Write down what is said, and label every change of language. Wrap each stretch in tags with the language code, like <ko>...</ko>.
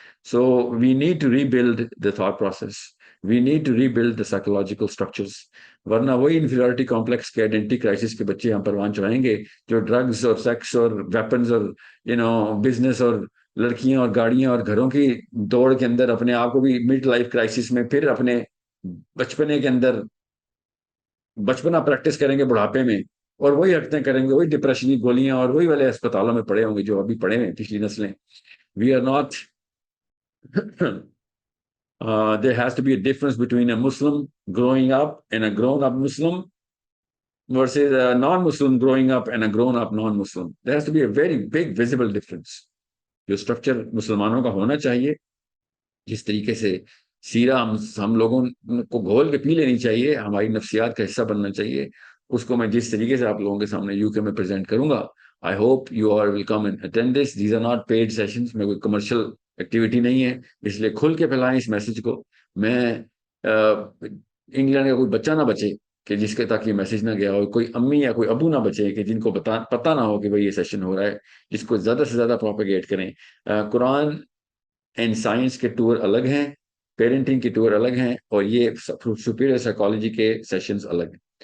<en>so we need to rebuild the thought process, we need to rebuild the psychological structures,</en> <ur>ورنہ وہی inferiority complex کے identity crisis کے بچے ہم پروان چڑھائیں گے جو ڈرگز اور سیکس اور ویپنز اور بزنس اور لڑکیاں اور گاڑیاں اور گھروں کی دوڑ کے اندر اپنے آپ کو بھی مڈ لائف کرائسس میں پھر اپنے بچپنے کے اندر بچپنا پریکٹس کریں گے بڑھاپے میں, اور وہی حرکتیں کریں گے, وہی ڈپریشن کی گولیاں اور وہی والے اسپتالوں میں پڑے ہوں گے جو ابھی پڑے ہیں پچھلی نسلیں.</ur> <en>We are not there has to be a difference between a Muslim growing up and a grown up Muslim versus a non-Muslim growing up and a grown up non-Muslim. There has to be a very big visible difference.</en> <ur>جو structure مسلمانوں کا ہونا چاہیے, جس طریقے سے سیرہ ہم لوگوں کو گھول کے پی لینی چاہیے, ہماری نفسیات کا حصہ بننا چاہیے, اس کو میں جس طریقے سے آپ لوگوں کے سامنے UK میں پریزنٹ کروں گا.</ur> <en>I hope you all will come and attend this. These are not paid sessions.</en> <ur>میں کوئی کمرشل ایکٹیویٹی نہیں ہے, اس لیے کھل کے پھیلائیں اس میسج کو. میں انگلینڈ کا کوئی بچہ نہ بچے کہ جس کے تک یہ میسج نہ گیا ہو, کوئی امی یا کوئی ابو نہ بچے کہ جن کو پتہ نہ ہو کہ بھائی یہ سیشن ہو رہا ہے, جس کو زیادہ سے زیادہ پروپیگیٹ کریں. قرآن اینڈ سائنس کے ٹور الگ ہیں, پیرنٹنگ کے ٹور الگ ہیں, اور یہ سپیریئر سائیکالوجی کے سیشنز الگ ہیں.</ur>